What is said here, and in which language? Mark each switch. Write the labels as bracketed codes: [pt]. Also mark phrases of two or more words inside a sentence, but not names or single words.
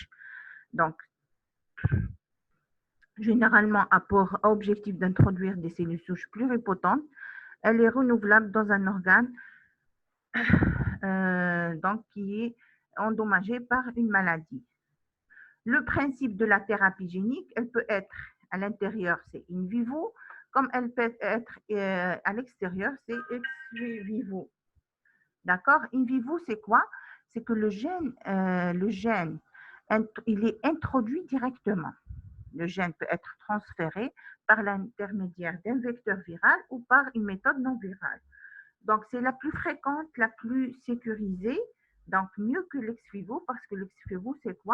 [fr] Donc, généralement, a pour objectif d'introduire des cellules souches pluripotentes. Elle est renouvelable dans un organe donc, qui est endommagé par une maladie. Le principe de la thérapie génique, elle peut être à l'intérieur, c'est [la] in vivo, [fr] comme elle peut être à l'extérieur, c'est [la] ex vivo. D'accord? In vivo, [fr] c'est quoi? C'est que le gène, il est introduit directement. Le gène peut être transféré par l'intermédiaire d'un vecteur viral ou par une méthode non virale. Donc, c'est la plus fréquente, la plus sécurisée, donc mieux que l' [la] ex vivo, [fr] parce que l' [la] ex vivo, [fr] c'est quoi?